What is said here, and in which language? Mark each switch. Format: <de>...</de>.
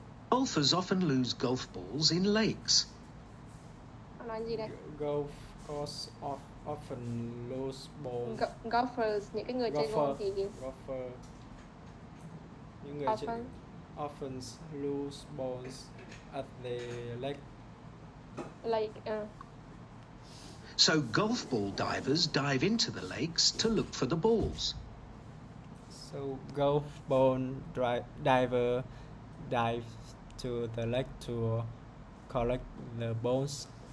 <en>Golfers often lose golf balls in lakes.</en> <vi>Nói gì đây?</vi> <en>Golfers often lose balls.</en> <vi>Golfers, những cái người chơi golf thì</vi> <en>Golfer.</en> <vi>Những người chơi</vi> <en>often lose balls at the lake. So golf ball divers dive into the lakes to look for the balls. So golf ball diver dive to the lake to collect the balls.</en>